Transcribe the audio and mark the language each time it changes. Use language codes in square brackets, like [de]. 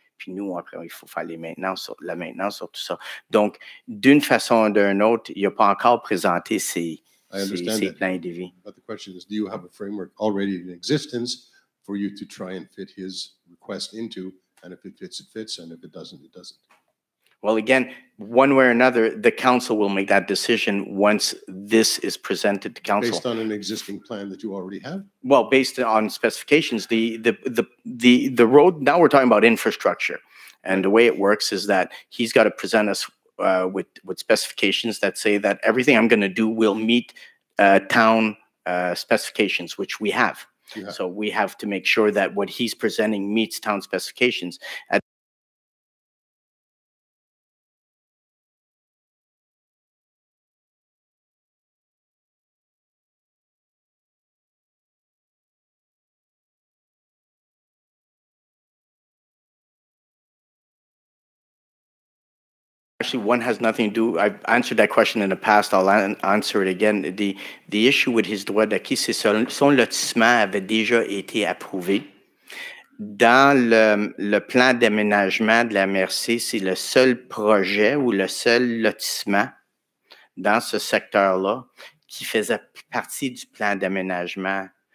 [fr] Puis nous, après, il faut faire la maintenance sur tout ça. Donc, d'une façon ou d'une autre, il n'a pas encore présenté ces plans de vie. [en] But the question is, do you have a framework already in existence for you to try and fit his request into, and if it fits, it fits, and if it doesn't, it doesn't? Well, again, one way or another, the council will make that decision once this is presented to council. Based on an existing plan that you already have? Well, based on specifications, the road, now we're talking about infrastructure. And the way it works is that he's got to present us with specifications that say that everything I'm going to do will meet town specifications, which we have. Yeah. So we have to make sure that what he's presenting meets town specifications. Actually, one has nothing to do. I've answered that question in the past. I'll answer it again. The issue with his [fr] droit d'acquis, c'est son lotissement avait déjà été approuvé. Dans le plan d'aménagement de la MRC, c'est le seul projet ou le seul lotissement dans ce secteur-là qui faisait partie du plan d'aménagement.